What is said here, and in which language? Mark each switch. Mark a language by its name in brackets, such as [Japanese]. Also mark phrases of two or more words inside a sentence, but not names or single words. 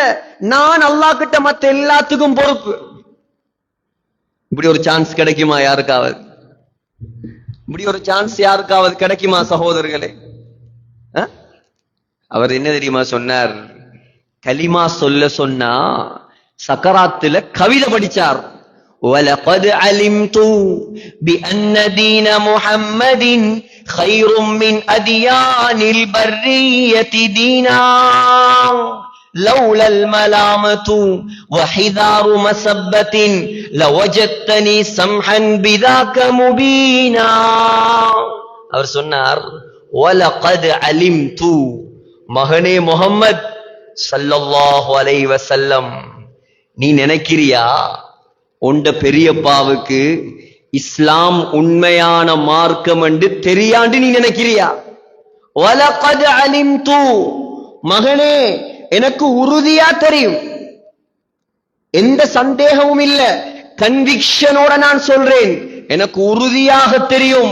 [Tamil] நான் அல்லாஹ் கிட்ட மத்த எல்லாத்துக்கும் பொறுப்பு. இப்படி ஒரு சான்ஸ் கிடைக்குமா யாருக்காவது? இப்படி ஒரு சான்ஸ் யாருக்காவது கிடைக்குமா சகோதரர்களே? அவர் என்ன தெரியுமா சொன்னார்? கலிமா சொல்ல சொன்னா சக்கராத்துல கவிதை படிச்சார். [Arabic] وَلَقَدْ عَلِمْتُ بِأَنَّ دِينَ مُحَمَّدٍ خَيْرٌ مِّنْ أَدْيَانِ الْبَرِّيَّةِ دِينًا لَوْلَا الْمَلَامَةُ وَحِذَارُ مَسَبَّةٍ لَوَجَدْتَنِي سَمْحًا بِذَاكَ مُبِينًا. [Tamil] அவர் சொன்னார், [Arabic] وَلَقَدْ عَلِمْتُ, [Tamil] மகனே முஹம்மத் [Arabic] صلى الله عليه وسلم, [Tamil] நீ நினைக்கிறியா உண்ட பெரியப்பாவுக்கு இஸ்லாம் உண்மையான மார்க்கம் என்று தெரியாண்டு நீ நினைக்கிறியா? [Arabic] ولقد علمت, [Tamil] மகனே எனக்கு உறுதியா தெரியும், எந்த சந்தேகமும் இல்ல, கன்விக்ஷனோட நான் சொல்றேன், எனக்கு உறுதியாக தெரியும்.